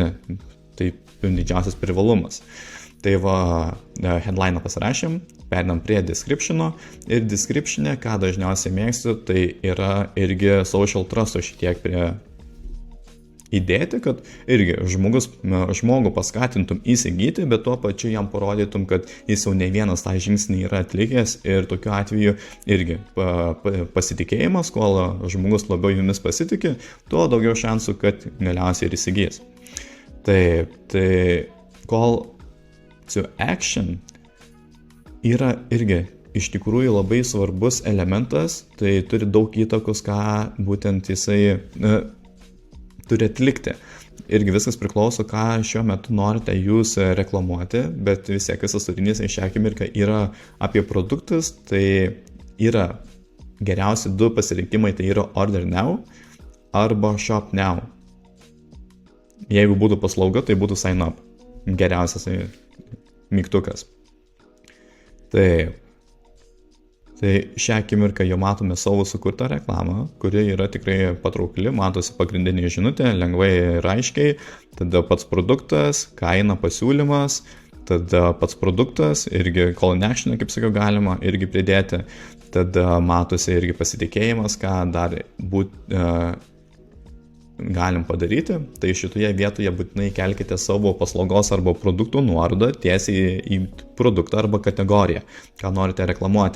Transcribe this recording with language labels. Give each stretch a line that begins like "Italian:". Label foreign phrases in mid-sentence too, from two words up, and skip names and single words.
Lithuanian: Tai didžiausias privalumas. Tai va, headline'ą pasirašėm, perinam prie description'o ir description'e, ką dažniausiai mėgstu, tai yra irgi
English: social trust'o
Lithuanian: šitiek prie įdėti, kad irgi žmogų paskatintum įsigyti, bet tuo pačiu jam parodytum, kad jis jau ne vienas tą žingsnį yra atlikęs ir tokiu atveju irgi pasitikėjimas, kol žmogus labiau jumis pasitikė, tuo daugiau šansų, kad galiausiai ir įsigys. Tai
English: call to action
Lithuanian: yra irgi iš tikrųjų labai svarbus elementas, tai turi daug įtakos, ką būtent jisai turi atlikti. Irgi viskas priklauso, ką šiuo metu norite jūs reklamuoti, bet vis tiek visas turinys šią akimirką yra apie produktus, tai yra geriausi du pasirinkimai, tai yra
English: order now
Lithuanian: arba
English: shop now.
Lithuanian: Jeigu būtų paslauga, tai būtų
English: sign up.
Lithuanian: Geriausias mygtukas. Tai šią akimirką jau matome savo sukurtą reklamą, kuri yra tikrai patraukli, matosi pagrindinė žinutė, lengvai ir aiškiai, tada pats produktas, kaina, pasiūlymas, tada pats produktas, irgi
English: call in action,
Lithuanian: kaip sakiau, galima irgi pridėti, tada matosi irgi pasitikėjimas, ką dar galim padaryti, tai šitoje vietoje būtinai kelkite savo paslaugos arba produktų nuorodą tiesiai į produktą arba kategoriją, ką norite reklamuoti.